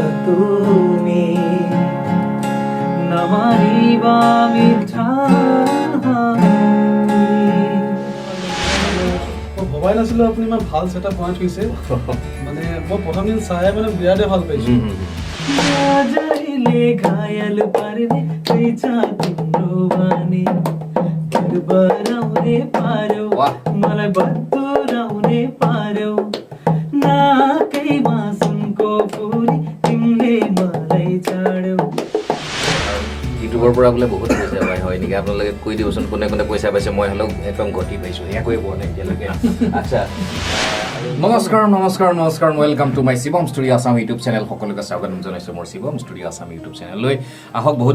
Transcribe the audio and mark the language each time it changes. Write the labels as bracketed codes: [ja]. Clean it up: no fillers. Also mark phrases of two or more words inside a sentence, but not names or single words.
[as] তুমি নামাৰিবা মিঠা ভবাই নাছিলো আপুনি ইমান ভাল ছেটআপ বনাই থৈছে মানে মই প্ৰথম দিন চাই মানে বিৰাটে ভাল পাইছো [ne] जाइले घायल पार्ने पैसा तिम्रो बानी बराउने पार्यो मलाई बतुराउने पार्यो नाकैमा सुनको फुली तिमीले मलाई छाड्यौ [as] ইউটিউবৰ পৰা বোলে বহুত পইচা পায় হয় নেকি আপোনালোকে কৈ দিবচোন কোনে কোনে পইচা পাইছে মই হ'লেও একদম ঘটি পাইছোঁ একোৱে পোৱা নাই এতিয়ালৈকে আচ্ছা নমস্কাৰ নমস্কাৰ নমস্কাৰ [en] welcome to my Shivam Studio Assam YouTube channel [as] সকলোকে স্বাগতম জনাইছোঁ মোৰ শিৱম ষ্টুডিঅ' আছাম [en] YouTube channel [as] আহক বহুত